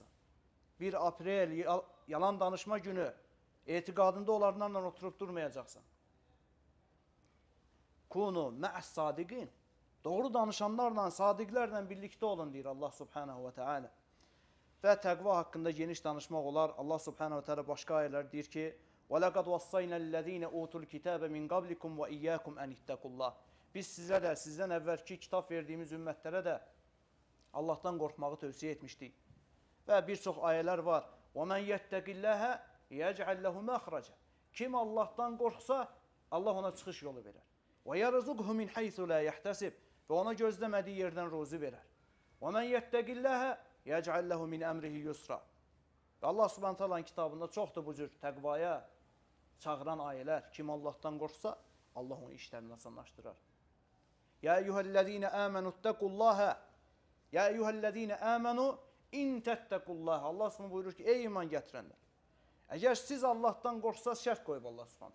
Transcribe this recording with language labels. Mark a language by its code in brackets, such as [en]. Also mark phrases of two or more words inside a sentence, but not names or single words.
[az] 1 aprel yalan danışma günü etiqadında olanlarla oturup durmayacaqsan. [ar] كونوا مع الصادقين. [az] Doğru danışanlarla, sadiqlərlə birlikdə olun, deyir Allah [ar] سبحانه وتعالى. [az] Və təqva haqqında geniş danışmaq olar. Allah [ar] سبحانه وتعالى [az] başqa ayələr deyir ki, [ar] وَلَقَدْ وَصَّيْنَا الَّذ۪ينَ اُوتُوا الْكِتَابَ مِنْ قَبْلِكُمْ وَاِيَّاكُمْ اَنْ اِتَّقُوا اللّٰهِ [az] Biz sizə də, sizdən əvvəlki kitab verdiyimiz ümmətlərə də Allahdan qorxmağı tövsiyə etmişdik. Və bir çox ayələr var. [ar] وَمَنْ يَتَّقِ اللّٰهَ يَجْعَلْ لَهُ مَخْرَجًا [az] Kim Allahdan qorxsa, Allah ona çıxış yolu verər. [ar] وَيَرْزُقْهُ مِنْ حَيْثُ لَا يَحْتَسِبْ [az] Və ona gözləmədiyi yerdən ruzi verər. [ar] وَمَنْ يَتَّقِ اللّٰهَ يَجْعَلْ لَهُ مِنْ أَمْرِهِ يُسْرًا [az] Və Allah [ar] سبحانه تعالى [az] kitabında çoxdur bu cür təqvaya çağıran ayələr. Kim Allahdan qorxsa, Allah onu işlərini asanlaşdırar. [ar] يا أيها الذين آمنوا اتقوا الله يا أيها الذين آمنوا إن تتقوا الله. [az] Allah Subhanahu buyurur ki, ey iman gətirənlər. Əgər siz Allahdan qorxsaz, şərt qoyub Allah Subhanahu.